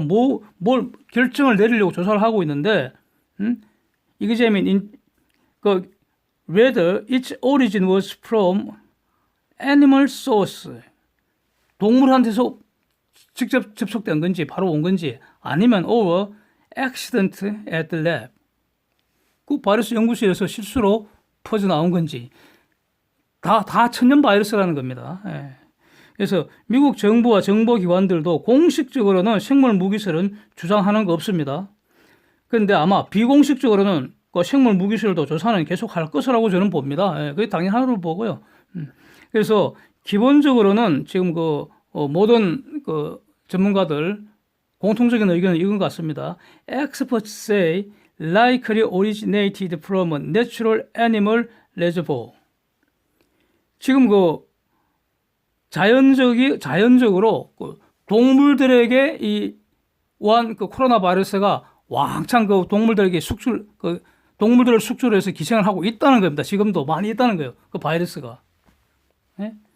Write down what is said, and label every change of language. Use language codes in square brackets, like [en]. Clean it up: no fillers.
[ko] 뭘 결정을 내리려고 조사를 하고 있는데, [en] examine whether its origin was from animal source. [ko] 동물한테서 직접 접촉된 건지, 바로 온 건지, 아니면 [en] or accident at the lab. [ko] 그 바이러스 연구소에서 실수로 퍼져나온 건지. 다 천연 바이러스라는 겁니다. 예. 그래서 미국 정부와 정보기관들도 공식적으로는 생물 무기설은 주장하는 거 없습니다. 그런데 아마 비공식적으로는 그 생물 무기설도 조사는 계속 할 것이라고 저는 봅니다. 예, 그게 당연하다고 보고요. 그래서 기본적으로는 지금 모든 전문가들 공통적인 의견은 이건 같습니다. [en] Experts say likely originated from a natural animal reservoir. [ko] 지금 자연적으로 동물들에게 이 우한 코로나 바이러스가 왕창 동물들에게 동물들을 숙주로 해서 기생을 하고 있다는 겁니다. 지금도 많이 있다는 거예요. 그 바이러스가. 예?